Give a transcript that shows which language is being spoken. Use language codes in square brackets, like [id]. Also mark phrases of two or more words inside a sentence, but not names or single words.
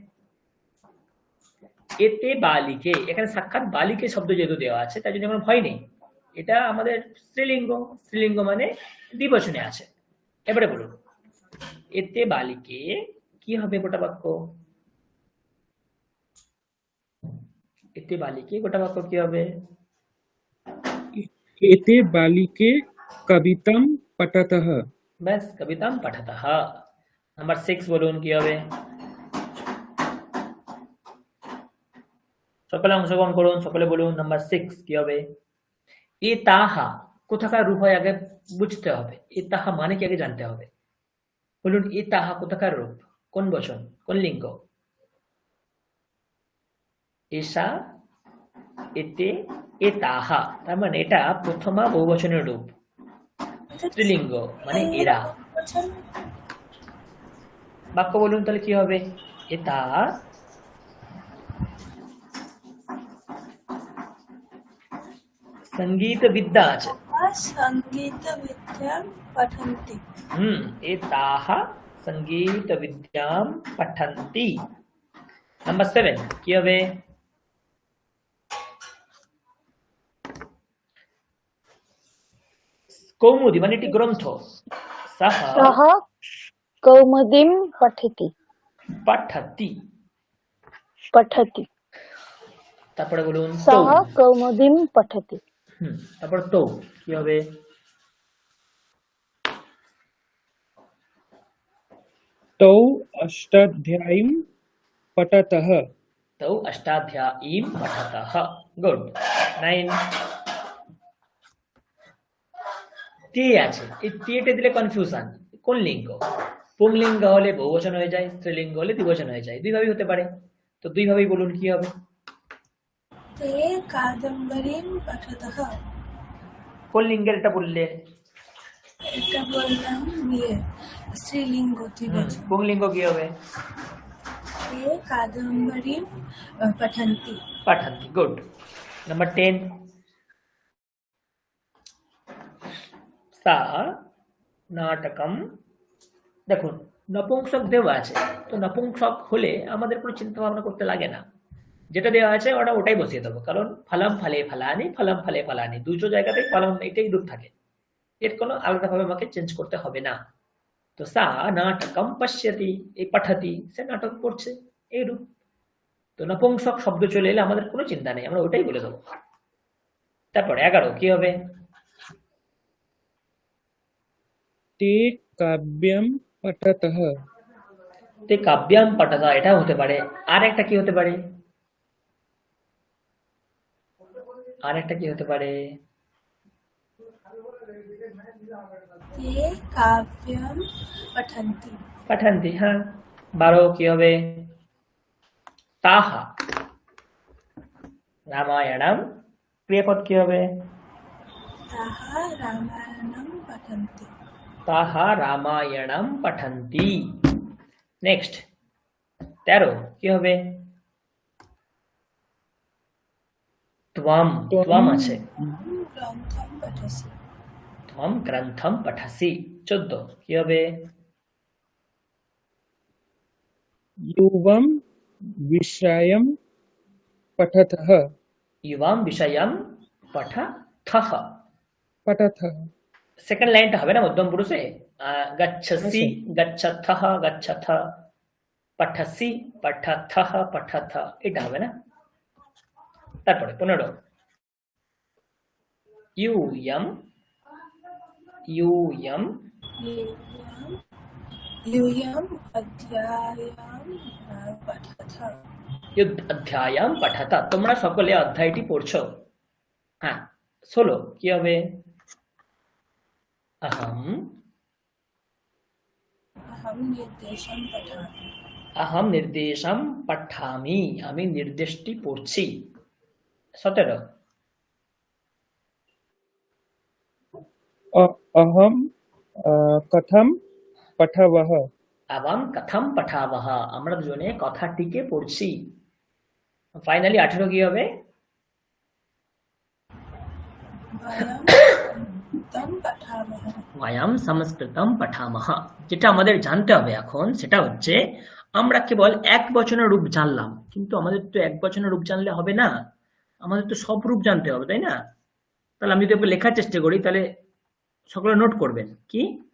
[sa] এতে বালিকে, [bn] এখানে সাক্ষাৎ বালিকে শব্দ যেহেতু দেওয়া আছে তাই জন্য কোনো ভয় নেই, এটা আমাদের স্ত্রীলিঙ্গ, স্ত্রীলিঙ্গ মানে দ্বিবচনে আছে। এবারে বলুন [sa] এতে বালিকে [bn] কি হবে গোটা বাক্য? [sa] এতে বালিকে [bn] গোটা বাক্য কি হবে? [sa] एते बालिके कवितां पठतः। [bn] ব্যাস [sa] কবিতাম পাঠাতঃ। [bn] নাম্বার 6 বলুন কি হবে? সকলে অংশগ্রহণ করুন, সকলে বলুন নাম্বার 6 কি হবে? [sa] এ তাহা [bn] কোথাকার রূপ হয় আগে বুঝতে হবে, [sa] এ তাহা [bn] মানে কি আগে জানতে হবে। বলুন [sa] এ তাহা [bn] কোথাকার রূপ, কোন বচন, কোন লিঙ্গ? [sa] এষা এতে এ তাহা, [bn] তার মানে এটা প্রথমা বহুবচনের রূপ, স্ত্রীলিঙ্গ মানে এরা। বাক্য বলুন তাহলে কি হবে? এটা [sa] संगीत विद्या [bn] আছে। [sa] संगीत विद्यां पठन्ति। एताः संगीत विद्यां पठन्ति। [bn] নাম্বার 7 কি হবে? কৌমুদি মানে এটি গ্রন্থ, সহ [sa] सः कौमुदीं पठति [bn] পঠতি। তারপরে বলুন তো, [sa] सः कौमुदीं पठति [bn] তারপর তো কি হবে? [sa] तौ अष्टाध्यायीं पठतः। तौ अष्टाध्यायीं पठतः। गुड। [bn] 9 তে আছে, এই তেটা দিলে কনফিউশন, কোন লিঙ্গ? পুংলিঙ্গ হলে বহুবচন হয়ে যায়, স্ত্রীলিঙ্গ হলে দ্বিবচন হয়ে যায়, দুইভাবেই হতে পারে। তো দুইভাবেই বলুন কি হবে? [sa] ते कादम्बरीं पठतः। [bn] কোন লিঙ্গের এটা বললে? এটা বললাম বিয়ে স্ত্রীলিঙ্গ দ্বিবচন। পুংলিঙ্গ কি হবে? [sa] ते कादम्बरीं पठन्ति। पठन्ति। गुड। नंबर 10 सा নাটকম। [bn] দেখুন নপুংসক দেওয়া আছে, তো নপুংসক হলে আমাদের কোনো চিন্তা ভাবনা করতে লাগে না, যেটা দেওয়া আছে ওটাই বসিয়ে দেবো, কারণ [sa] ফলম ফলে ফলানি, ফলম ফলে ফলানি, [bn] দুটো জায়গাতেই ফলম এটাই রূপ থাকে, এর কোনো আলাদাভাবে আমাকে চেঞ্জ করতে হবে না। তো [sa] সা নাটকম পশ্যতি, [bn] এই পঠতি সে নাটক পড়ছে, এই রূপ। তো নপুংসক শব্দ চলে এলে আমাদের কোনো চিন্তা নেই, আমরা ওটাই বলে দেবো। তারপরে 11 কি হবে? [sa] ते काव्यं पठतः। তে কাব্যাম পঠতা, [bn] এটা হতে পারে। আর একটা কি হতে পারে? আর একটা কি হতে পারে? [sa] ते काव्यं पठन्ति। [bn] পঠন্তি। হ্যাঁ। 12 কি হবে? [sa] তাহা রামায়ণম, [bn] ক্রিয়াপদ কি হবে? [sa] ताः रामायणं पठन्ति। তাহা রামায়ণম পঠন্তি। [bn] নেক্সট 13 কি হবে? ত্বম, ত্বম আছে। [sa] ग्रन्थं पठसि। ত্বম গ্রন্থম পঠসি। [bn] 14 কি হবে? [sa] युवं विषयं पठतः। युवाम विषयम पठथः। पठतः। [bn] সেকেন্ড লাইনটা হবে না মধ্যম পুরুষে? [sa] গচ্ছসি, গচ্ছথः, গচ্ছথ, পঠসি, পঠথः, পঠথ, [bn] এটা হবে না? তারপরে 15 [sa] यूयम यूयम यूयम् अध्यायां पठथ युद्ध अध्यायम पठता [bn] তোমরা সকলে অধ্যায়টি পড়ছো হ্যাঁ 16 কি হবে अहम [sa] अहं निर्देशं पठामि अहम निर्देशम पठामि [bn] আমি নির্দেশটি পড়ছি 17 [sa] अहम कथम पठवः [bn] এবং [sa] কথম পঠাবহ [bn] আমরা দুজনে কথাটিকে পড়ছি ফাইনালি 18 কি হবে [sa] वयं पठामः वयम সংস্কৃতম পঠামহ [bn] যেটা আমাদের জানতে হবে এখন সেটা হচ্ছে আমরা কেবল এক বচনের রূপ জানলাম কিন্তু আমাদের তো এক বচনের রূপ জানলে হবে না আমাদের তো সব রূপ জানতে হবে তাই না তাহলে আমি যদি একবার লেখার চেষ্টা করি তাহলে সকলে নোট করবেন কি